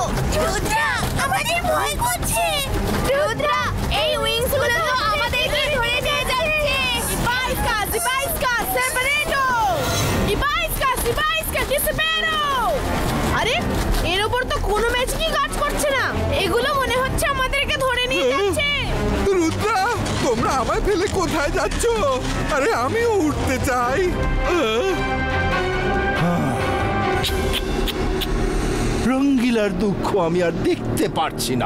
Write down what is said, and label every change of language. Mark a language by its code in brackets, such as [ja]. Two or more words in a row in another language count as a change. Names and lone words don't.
[bn] রুদ্রা, আমাদের ভয় করছে। রুদ্রা, এই উইংসগুলো তো আমাদেরকে ধরে নিয়ে যাচ্ছে। Ibaiska, separato! Ibaiska, disapero! আরে এর উপর তো কোনো ম্যাজিকই কাজ করছে না। এগুলো মনে হচ্ছে আমাদেরকে ধরে নিয়ে যাচ্ছে। রুদ্রা, তোমরা আমায় ফেলে কোথায় যাচ্ছ? আরে আমিও উঠতে চাই। রঙ্গিলার দুঃখ আমি আর দেখতে পারছি না।